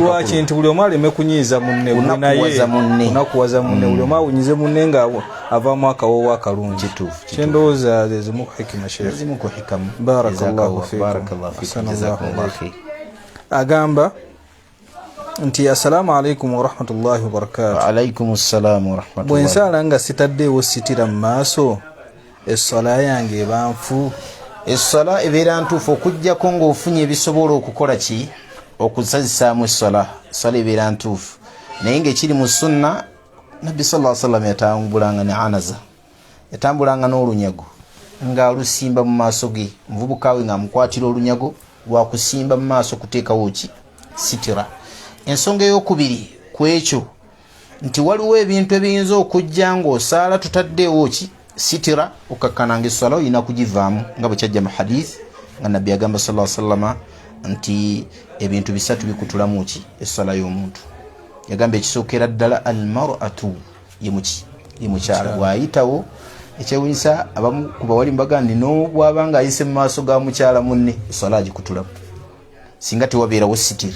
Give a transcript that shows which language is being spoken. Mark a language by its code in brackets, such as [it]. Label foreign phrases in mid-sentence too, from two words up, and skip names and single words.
[lg] Lwaki nti buli omu aleme kunyiiza munne unakuwaza munne buli omu awunyize munne nga avaamu akawoowo akalungi. Kyendowooza ezimu ku hikima sheekh. [ar] بارك الله فيكم. [lg] Agamba nti [ar] السلام عليكم ورحمة الله وبركاته. عليكم السلام ورحمة الله. [lg] Bwensala nga sitaddeewo sitira mu maaso essala yange eba nfu. Essala ebeera ntuufu okuggyako ng'ofunye ebisobola okukola ki okusazisaamu essala ebeera ntuufu. Naye ng'ekiri mu sunna Nabbi [ar] صلى الله عليه وسلم [lg] yatambulanga ne anaza, yatambulanga n'olunyago ng'alusimba mu maaso ge. Muvubuka we ng'amukwatira olunyago lwa kusimba mu maaso kuteekawo ki sitira. Ensonga ey'okubiri ku ekyo nti waliwo ebintu ebiyinza okujja ng'osaala tutaddeewo ki sitira okakkananga essala olina kugivaamu nga bwe kyajja mu hadith nga Nabbi agamba [ar] صلى الله عليه وسلم [lg] nti ebintu bisatu bikutulamu ki essala y'omuntu. Yagamba ekisookera ddala almar'atu ye mukyala bw'ayitawo ekyewunyisa abamu ku bawali mbagandi n'obwaba ng'ayise mu maaso ga mukyala munne essala agikutulamu singa tewabeerawo sitiri.